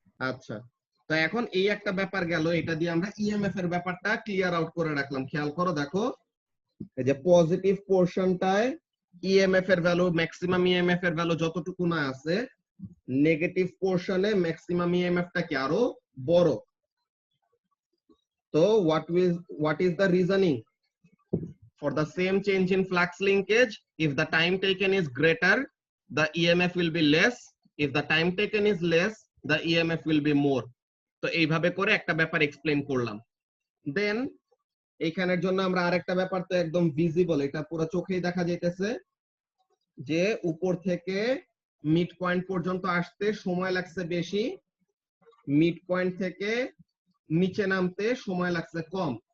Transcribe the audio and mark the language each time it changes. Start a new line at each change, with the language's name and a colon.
Bangla: আচ্ছা, তো এখন এই একটা ব্যাপার গেল, এটা দিয়ে আমরা ইএমএফ এর ব্যাপারটা ক্লিয়ার আউট করে রাখলাম। খেয়াল করো, দেখো এই যে পজিটিভ পোরশনটায় ইএমএফ এর ভ্যালু, ম্যাক্সিমাম ইএমএফ এর ভ্যালু যতটুকু না আছে, নেগেটিভ পোরশনে ম্যাক্সিমাম ইএমএফটা কি আরো বড়। তো
English: what is the reasoning? For the same change in flux linkage, if the time taken is greater, the EMF will be less. If the time taken is less, the EMF will be more.
Bangla: তো এইভাবে করে একটা ব্যাপার explain করলাম। দেন এইখানের জন্য আমরা আরেকটা ব্যাপার তো একদম ভিজিবল, এটা পুরো চোখেই দেখা যাইতেছে, যে উপর থেকে মিড পয়েন্ট পর্যন্ত আসতে সময় লাগছে বেশি, মিড পয়েন্ট থেকে নিচে নামতে সময় লাগছে কম।